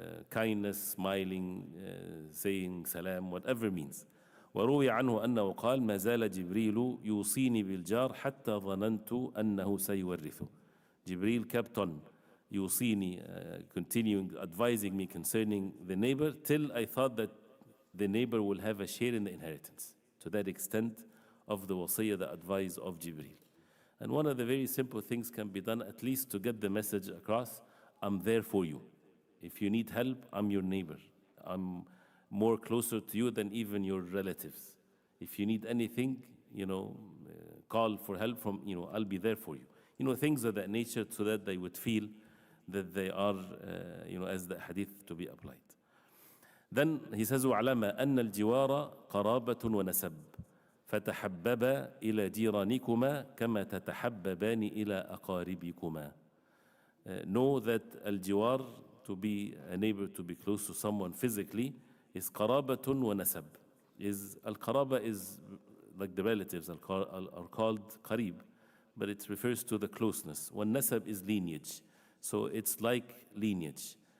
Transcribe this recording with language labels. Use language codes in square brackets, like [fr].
[en] Kindness, smiling, saying salam, whatever means. [ar] وروي عنه أنه قال ما زال جبريل يوصيني بالجار حتى ظننت أنه سيورثه. [en] Jibril kept on [ar] يوصيني, [en] continuing advising me concerning the neighbor till I thought that the neighbor will have a share in the inheritance. To that extent of the wasiyah, the advice of Jibril. And one of the very simple things can be done, at least to get the message across: I'm there for you. If you need help, I'm your neighbor. I'm more closer to you than even your relatives. If you need anything, call for help from, I'll be there for you. Things of that nature, so that they would feel that they are, as the hadith to be applied. Then he says, [ar] وَعْلَمَ أَنَّ الْجِوَارَ قَرَابَةٌ وَنَسَبٌ فَتَحَبَّبَا إِلَى جِيرَانِكُمَا كَمَا تَتَحَبَّبَانِ إِلَى أَقَارِبِكُمَا. [en] Know that al-jiwar, to be a neighbor, to be close to someone physically, is [ar] qarabatun wa nasab. [en] Al-qaraba is like the relatives are called qarib, but it refers to the closeness. Wa nasab is lineage, so it's like lineage.